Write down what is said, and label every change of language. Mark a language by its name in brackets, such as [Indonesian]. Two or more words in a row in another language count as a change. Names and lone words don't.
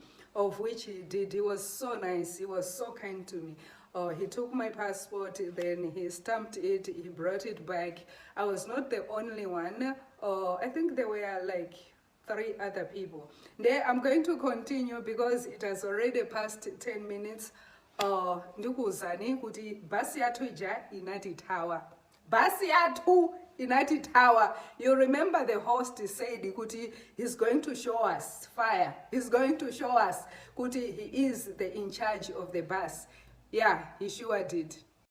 [English] Of which he did. He was so nice. He was so kind to me. He took my passport, then he stamped it, he brought it back. I was not the only one. I think there were like 3 other people. Then I'm going to continue because it has already passed 10 minutes. [Nyanja] ndikuwuzani kuti basi yathu ija inatithawa. Basi yathu inatithawa. [English] You remember the host said kuti he's going to show us fire. He's going to show us kuti he is in charge of the bus. Yeah, he sure did.